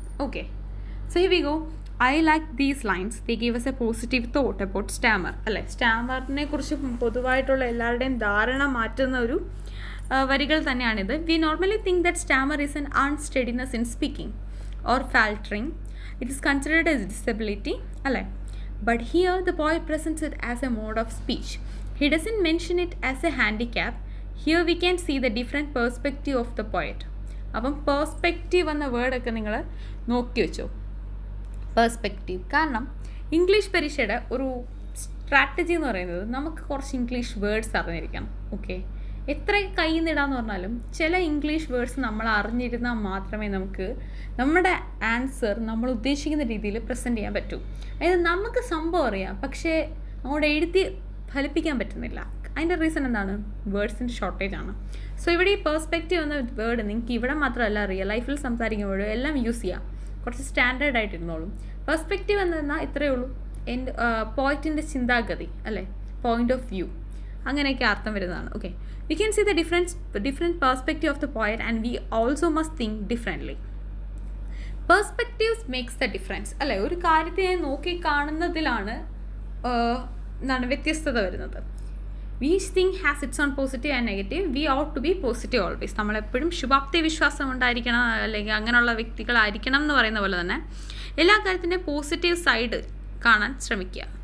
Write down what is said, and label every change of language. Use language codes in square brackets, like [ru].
[en] Okay, so here we go. I like these lines, they give us a positive thought about stammer. [ml] അല്ലേ, സ്റ്റാമറിനെ കുറിച്ച് പൊതുവായിട്ടുള്ള എല്ലാവരുടെയും ധാരണ മാറ്റുന്ന ഒരു വരികൾ തന്നെയാണിത്. [en] We normally think that stammer is an unsteadiness in speaking or faltering. It is considered as disability, അല്ലേ? But here the poet presents it as a mode of speech. He doesn't mention it as a handicap. Here we can see the different perspective of the poet. [ml] അപ്പം perspective എന്ന വേർഡൊക്കെ നിങ്ങൾ നോക്കി വെച്ചോ. Perspective കാരണം English പരീക്ഷയുടെ ഒരു strategy എന്ന് പറയുന്നത് നമുക്ക് കുറച്ച് ഇംഗ്ലീഷ് വേർഡ്സ് അറിഞ്ഞിരിക്കണം. ഓക്കെ, എത്ര കയ്യിൽ നിന്നിടാന്ന് പറഞ്ഞാലും ചില ഇംഗ്ലീഷ് വേർഡ്സ് നമ്മൾ അറിഞ്ഞിരുന്നാൽ മാത്രമേ നമുക്ക് നമ്മുടെ ആൻസർ നമ്മൾ ഉദ്ദേശിക്കുന്ന രീതിയിൽ പ്രസൻറ്റ് ചെയ്യാൻ പറ്റൂ. അതായത് നമുക്ക് സംഭവം അറിയാം, പക്ഷേ അങ്ങോട്ട് എഴുതി ഫലിപ്പിക്കാൻ പറ്റുന്നില്ല. അതിൻ്റെ റീസൺ എന്താണ്? വേർഡ്സിൻ്റെ ഷോർട്ടേജ് ആണ്. സോ ഇവിടെ ഈ പേഴ്സ്പെക്റ്റീവ് എന്ന വേർഡ് നിങ്ങൾക്ക് ഇവിടെ മാത്രമല്ല റിയൽ ലൈഫിൽ സംസാരിക്കുമ്പോഴും എല്ലാം യൂസ് ചെയ്യാം. കുറച്ച് സ്റ്റാൻഡേർഡ് ആയിട്ടിരുന്നോളും. പേഴ്സ്പെക്റ്റീവ് എന്ന് പറഞ്ഞാൽ ഇത്രയേ ഉള്ളൂ, എൻ്റെ പോയിറ്റിൻ്റെ ചിന്താഗതി, അല്ലേ, പോയിന്റ് ഓഫ് വ്യൂ, അങ്ങനെയൊക്കെ അർത്ഥം വരുന്നതാണ്. [en] Okay, we can see the different perspective of the poet and we also must think differently. Perspectives makes the difference, അല്ലേ? [ml] ഒരു കാര്യത്തെ നോക്കി കാണുന്നതിലാണ് എന്താണ് വ്യത്യസ്തത വരുന്നത്. [en] Each thing has its own positive and negative. We ought to be positive always. [ml] നമ്മളെപ്പോഴും ശുഭാപ്തി വിശ്വാസം ഉണ്ടായിരിക്കണം, അല്ലെങ്കിൽ അങ്ങനെയുള്ള വ്യക്തികളായിരിക്കണം എന്ന് പറയുന്ന പോലെ തന്നെ എല്ലാ കാര്യത്തിൻ്റെ പോസിറ്റീവ് സൈഡ് കാണാൻ ശ്രമിക്കുക.